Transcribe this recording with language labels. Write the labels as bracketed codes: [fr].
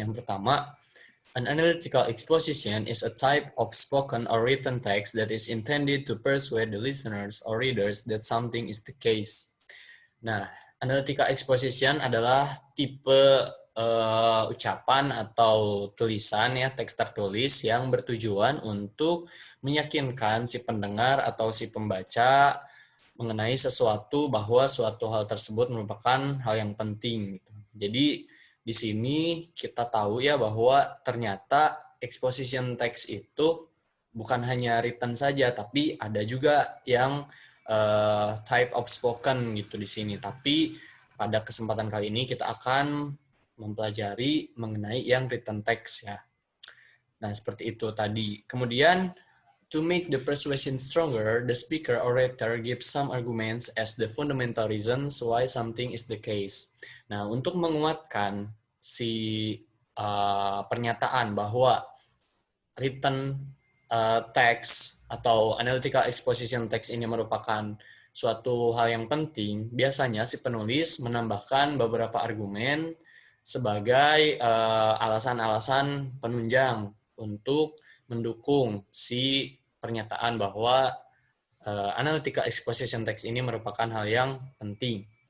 [id] Yang pertama, [en] an analytical exposition is a type of spoken or written text that is intended to persuade the listeners or readers that something is the case. [id] Nah, analytical exposition adalah tipe ucapan atau tulisan ya, teks tertulis yang bertujuan untuk meyakinkan si pendengar atau si pembaca mengenai sesuatu bahwa suatu hal tersebut merupakan hal yang penting. Jadi di sini kita tahu ya bahwa ternyata exposition text itu bukan hanya written saja, tapi ada juga yang [en] type of spoken [id] gitu di sini. Tapi pada kesempatan kali ini kita akan mempelajari mengenai yang written text ya. Nah, seperti itu tadi. Kemudian, [en] to make the persuasion stronger, the speaker or orator gives some arguments as the fundamental reasons why something is the case. [id] Nah, untuk menguatkan si pernyataan bahwa written text atau analytical exposition text ini merupakan suatu hal yang penting, biasanya si penulis menambahkan beberapa argumen sebagai alasan-alasan penunjang untuk mendukung si pernyataan bahwa analytical exposition text ini merupakan hal yang penting.